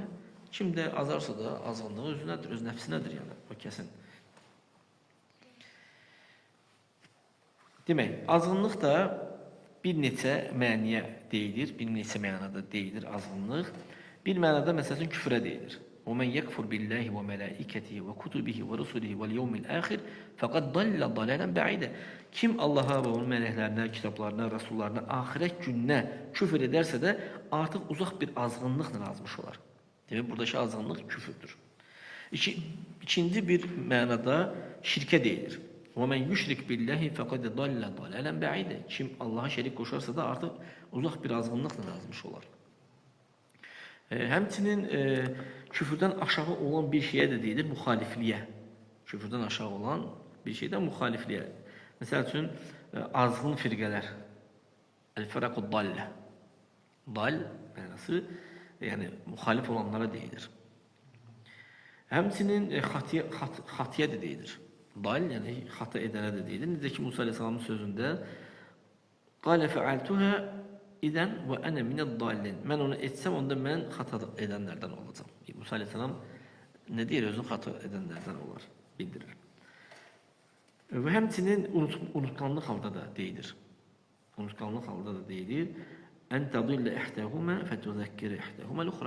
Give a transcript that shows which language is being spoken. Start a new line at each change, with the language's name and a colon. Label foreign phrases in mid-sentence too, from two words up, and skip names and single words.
Azerbaijani: Kim də azarsa da azğınlığı özünədir, öz nəfsinədir yəni. O kəsin. Demək, azğınlıq da bir neçə məniyə deyilir, bir neçə mənada deyilir azğınlıq. Bir mənada məsələn küfrə deyilir.
Arabic: وَمَنْ يَكْفُرْ بِاللّٰهِ وَمَلَائِكَتِهِ وَكُتُبِهِ وَرُسُلِهِ وَالْيَوْمِ الْآخِرِ فَقَدْ ضَلَّ ضَلَالًا بَعِيدًا.
Azerbaijani: Kim Allah'a və onun mələklərinə, kitablarına, rəsullarına, axirət gününə küfr edərsə də artıq uzaq bir azğınlıqla azmış olar. Demək, buradakı azğınlıq küfürdür. İkinci bir mənada şirkə deyilir.
Arabic: وَمَنْ يُشْرِكْ بِاللّٰهِ فَقَدْ ضَلَّ ضَلَالًا بَعِيدًا.
Azerbaijani: Kim Allah'a şərik qoşarsa da artıq uzaq bir azğınlıqla azmış olar. Həmçinin küfürdən aşağı olan bir şeyə də deyilir müxalifliyə. Küfürdən aşağı olan bir şeydən müxalifliyə. Məsəl üçün, azğın firqələr.
Arabic: الفرق الضالة.
Azerbaijani: Dal mənası, yəni müxalif olanlara deyilir. Həmçinin xatiyə də deyilir. Dal, yəni xata edənə də deyilir. Necə ki, Musa Aleyhisselamın sözündə
Arabic: قَالَ فَعَلْتُهَا إذا وأنا من الضالين.
Azerbaijani: Mən onu etsəm, onda mən xata edənlərdən olacağam. Musa Aleyhisselam nə deyir? Özünü xata edənlərdən olar, bildirir. Və həmçinin unutqanlıq halda da deyilir. Unutqanlıq halda da deyilir.
Arabic: أن تضل إحداهما فتذكر إحداهما الأخرى.